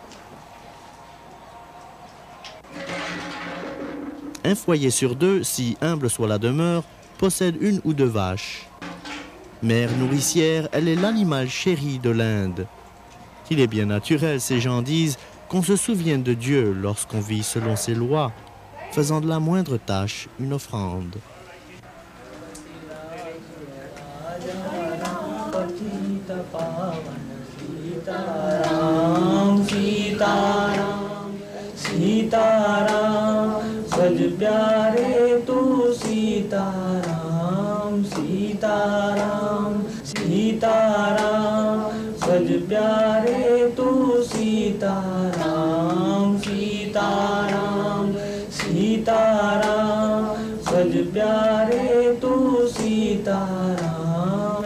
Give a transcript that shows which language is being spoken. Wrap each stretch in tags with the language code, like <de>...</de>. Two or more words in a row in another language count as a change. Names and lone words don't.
<fr>Un foyer sur deux, si humble soit la demeure, possède une ou deux vaches. Mère nourricière, elle est l'animal chéri de l'Inde. Il est bien naturel, ces gens disent, qu'on se souvienne de Dieu lorsqu'on vit selon ses lois, faisant de la moindre tâche une offrande.</fr> <hi>सीताराम, सज प्यारे तू सीताराम, सीताराम, सीताराम, सज प्यारे तू सीताराम, सीताराम, सीताराम, सज प्यारे तू सीताराम.</hi>